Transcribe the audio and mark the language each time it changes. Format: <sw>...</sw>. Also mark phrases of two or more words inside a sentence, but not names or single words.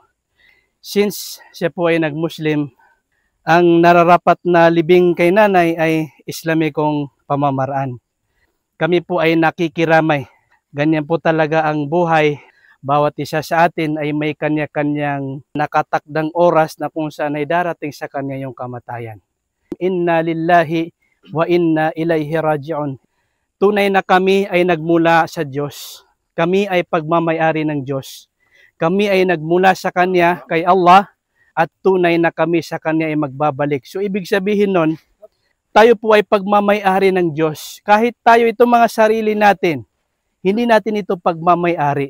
<tl>Since siya po ay nag-Muslim, ang nararapat na libing kay nanay ay Islamikong pamamaraan. Kami po ay nakikiramay. Ganyan po talaga ang buhay. Bawat isa sa atin ay may kanya-kanyang nakatakdang oras na kung saan ay darating sa kanya yung kamatayan.</tl> <ar>إنا لله وإنا إليه راجعون.</ar> <tl>Tunay na kami ay nagmula sa Diyos. Kami ay pagmamayari ng Diyos. Kami ay nagmula sa Kanya, kay Allah, at tunay na kami sa Kanya ay magbabalik. So ibig sabihin nun, tayo po ay pagmamayari ng Diyos. Kahit tayo itong mga sarili natin, hindi natin ito pagmamayari.</tl>